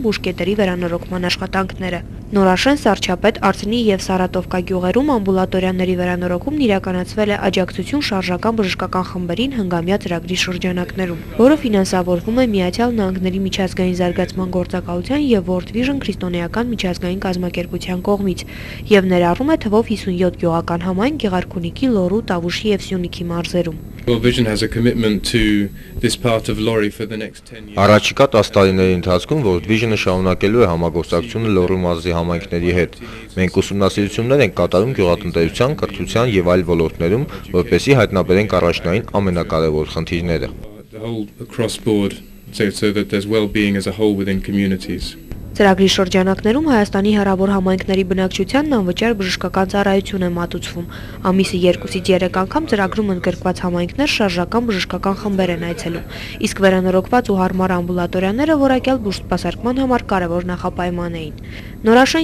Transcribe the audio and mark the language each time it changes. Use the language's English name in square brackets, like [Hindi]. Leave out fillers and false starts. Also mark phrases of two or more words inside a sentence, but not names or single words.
[Armenian] բուժկետերի վերանորոգման աշխատանքները։ Նորաշեն, Սառչապետ, Արցնի և Սարատովկա գյուղերում ամբուլատորիաների վերանորոգումն իրականացվել է աջակցություն շարժական բժշկական խմբերին հնգամյա ծրագրի շրջանակներում, որը ֆինանսավորվում է Միացյալ Նահանգների միջազգային զարգացման գործակալության և World Vision քրիստոնեական միջազգային կազմակերպության կողմից և ներառում է թվով 57 գյուղական համայնք Գեղարքունիքի, Լոռու, Տավուշի և Սյունիքի մարզերում։ [English] World Vision has a commitment to this part of Lorry for the next 10 years. [Armenian] Առաջիկա 10 տարիների ընթացքում World Vision-ը շարունակելու է համագործակցությունը Լոռու մարզի համայնքների հետ։ Մենք ուսումնասիրություններ ենք կատարում գյուղատնտեսության, կրթության և այլ ոլորտներում, որպեսզի հայտնաբերենք առաջնային ամենակարևոր խնդիրները։ [English] The whole across board so that there's well-being as a whole within communities. [Armenian] Ծրագրի շրջանակներում Հայաստանի հեռավոր համայնքների բնակչությանն անվճար բժշկական ծառայություն է մատուցվում։ Ամիսը 2-ից 3 անգամ ծրագրում ընդգրկված համայնքներ շարժական բժշկական խմբեր են այցելում, իսկ վերանորոգված ու հարմար ամբուլատորիաները որակյալ բուժսպասարկման համար կարևոր նախապայման էին։ Նորաշեն